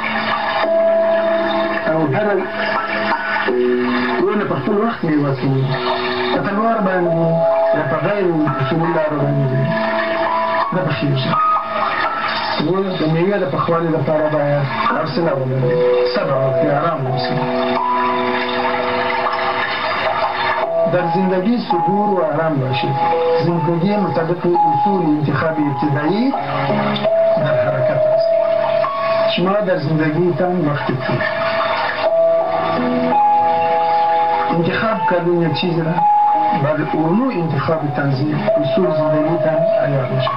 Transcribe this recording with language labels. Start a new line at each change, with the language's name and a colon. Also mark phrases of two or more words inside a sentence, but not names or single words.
Pashto: او هره ونه په خپل وخت میوه کوي، په تلوار باندې یا په غیر اصولي لارو باندې نه پخېږي. نو د میوې د پخوالي لپاره باید حوصله ولرئ، صبر وکړئ، آرام اوسئ.
Persian: در زندگی صبور و آرام باشید. زندگی مطابق اصول انتخاب ابتدایی در حرکت است. شما در زندگیتان وقتی کنید انتخاب کردن یک چیز را بعد اونو انتخاب تنظیم اصول زندگیتان عیار میشن.